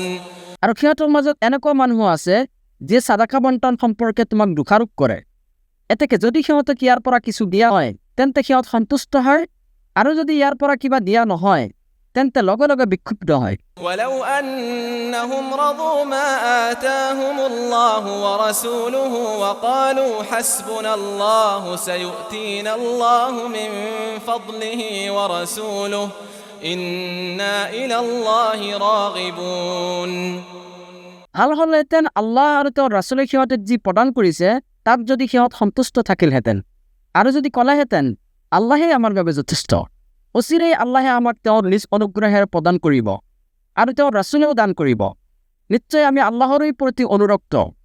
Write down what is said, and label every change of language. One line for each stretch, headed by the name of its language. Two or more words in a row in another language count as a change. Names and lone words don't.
Assamese: আৰু সিহঁতৰ মাজত এনেকুৱা মানুহ আছে যিয়ে সাদাকা বণ্টন সম্পৰ্কে তোমাক দোষাৰোপ কৰে। এতেকে যদি সিহঁতক ইয়াৰ পৰা কিছু দিয়া হয় তেন্তে সিহঁত সন্তুষ্ট হয়, আৰু যদি ইয়াৰ পৰা কিবা দিয়া নহয় তেন্তে লগে লগে বিক্ষুব্ধ হয়।
Arabic: ولو أنهم رضوا ما آتاهم الله ورسوله وقالوا حسبنا الله سيؤتينا الله من فضله ورسوله إنا إلى الله راغبون।
Assamese: ভাল হ'লহেঁতেন আল্লাহ আৰু তেওঁৰ ৰাছুলে সিহঁতক যি প্ৰদান কৰিছে তাত যদি সিহঁত সন্তুষ্ট থাকিলহেঁতেন, আৰু যদি ক'লেহেঁতেন আল্লাহে আমাৰ বাবে যথেষ্ট, অচিৰেই আল্লাহে আমাক তেওঁৰ নিজ অনুগ্ৰহেৰে প্ৰদান কৰিব আৰু তেওঁৰ ৰাছুলেও দান কৰিব, নিশ্চয় আমি আল্লাহৰেই প্ৰতি অনুৰক্ত।